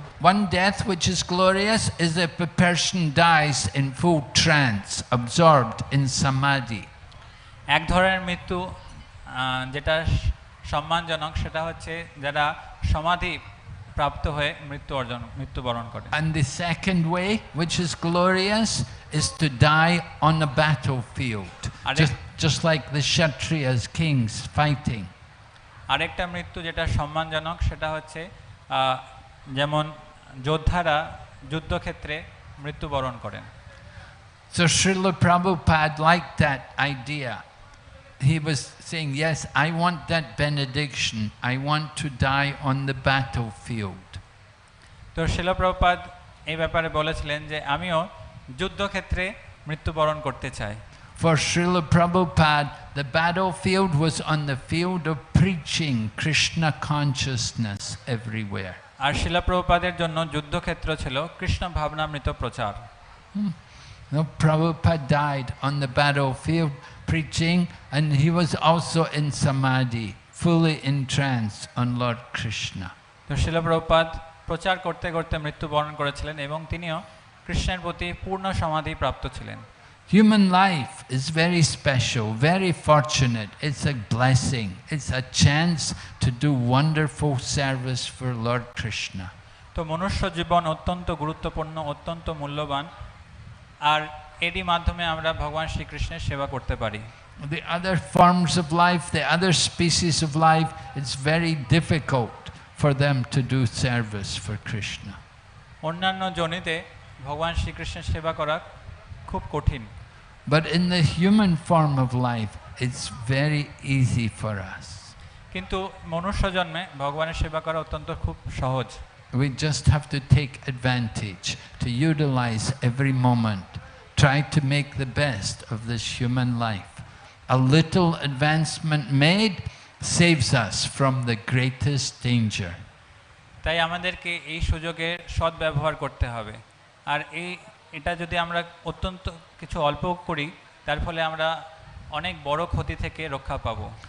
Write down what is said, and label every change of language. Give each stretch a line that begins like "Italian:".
English: One death which is glorious is if a person dies in full trance, absorbed in samadhi.
Bangla: এক ধরনের মৃত্যু যেটা সম্মানজনক সেটা হচ্ছে যারা সমাধি প্রাপ্ত হয়ে মৃত্যুবরণ করে।
English: And the second way which is glorious is to die on a battlefield, just like the Kshatriyas, kings fighting.
Bangla: আরেকটা মৃত্যু যেটা সম্মানজনক সেটা হচ্ছে যেমন যোদ্ধারা যুদ্ধক্ষেত্রে মৃত্যুবরণ করেন।
English: So Srila Prabhupada liked that idea. He was saying, yes, I want that benediction. I want to die on the battlefield.
Bangla: তো শ্রীল প্রভুপাদ এই ব্যাপারে বলেছিলেন যে আমিও যুদ্ধক্ষেত্রে মৃত্যুবরণ করতে চাই।
English: For Srila Prabhupada, the battlefield was on the field of preaching Krishna consciousness everywhere.
Bangla: আর শ্রীল প্রভুপাদের জন্য যুদ্ধক্ষেত্র ছিল কৃষ্ণ ভাবনামৃত প্রচার।
English: No, Prabhupada died on the battlefield preaching, and he was also in samadhi, fully entranced on Lord Krishna.
Bangla: তো শ্রীল প্রভুপাদ প্রচার করতে করতে মৃত্যুবরণ করেছিলেন এবং তিনিও কৃষ্ণের প্রতি পূর্ণ সমাধি প্রাপ্ত ছিলেন।
English: Human life is very special, very fortunate. It's a blessing. It's a chance to do wonderful service for Lord Krishna.
Bangla: তো মনুষ্য জীবন অত্যন্ত গুরুত্বপূর্ণ, অত্যন্ত মূল্যবান, আর এরই মাধ্যমে আমরা ভগবান শ্রীকৃষ্ণের সেবা করতে পারি।
English: The other forms of life, the other species of life, it's very difficult for them to do service for Krishna.
Bangla: অন্যান্য জনিতে ভগবান শ্রীকৃষ্ণের সেবা করা খুব কঠিন।
English: But in the human form of life, it's very easy for us.
Bangla: কিন্তু মনুষ্য জন্মে ভগবানের সেবা করা অত্যন্ত খুব সহজ।
English: We just have to take advantage, to utilize every moment, try to make the best of this human life. A little advancement made saves us from the greatest danger.
Bangla: তাই আমাদেরকে এই সুযোগের সদ্ব্যবহার করতে হবে, আর এটা যদি আমরা অত্যন্ত কিছু অল্প করি তার ফলে আমরা অনেক বড় ক্ষতি থেকে রক্ষা পাবো।